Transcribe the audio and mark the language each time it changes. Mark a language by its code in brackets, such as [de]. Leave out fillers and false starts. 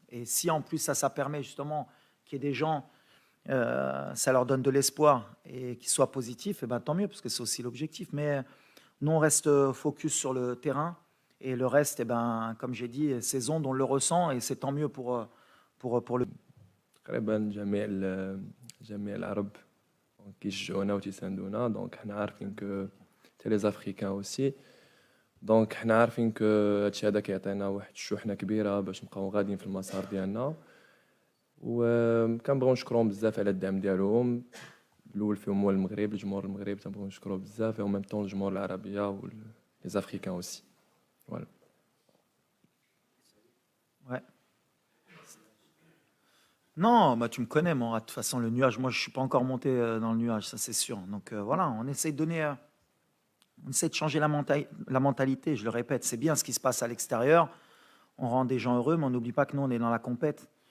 [fr] Et si en plus ça permet justement qu'il y ait des gens, ça leur donne de l'espoir et qu'ils soient positifs, et tant mieux, parce que c'est aussi l'objectif. Mais nous on reste focus sur le terrain. Et le reste, comme j'ai dit, ces ondes, on le ressent et c'est tant mieux pour le... [ar] تقريبا جميع العرب كيشجعونا وتيساندونا دونك حنا عارفين كو تي لي افريكان اوسي دونك حنا عارفين كو هادشي هذا كيعطينا واحد الشحنه كبيره باش نبقاو غاديين في المسار ديالنا وكنبغيو نشكرهم بزاف على الدعم ديالهم الاول فيهم هو المغرب الجمهور المغربي تنبغيو نشكروه بزاف و ميم طون الجمهور العربيه و لي افريكان اوسي Voilà. [fr] Ouais. Non, tu me connais, moi. De toute façon, le nuage, moi, je ne suis pas encore monté dans le nuage, ça c'est sûr. Donc voilà, on essaie de donner, on essaie de changer la mentalité. Je le répète, c'est bien ce qui se passe à l'extérieur. On rend des gens heureux, mais on n'oublie pas que nous, on est dans la compète.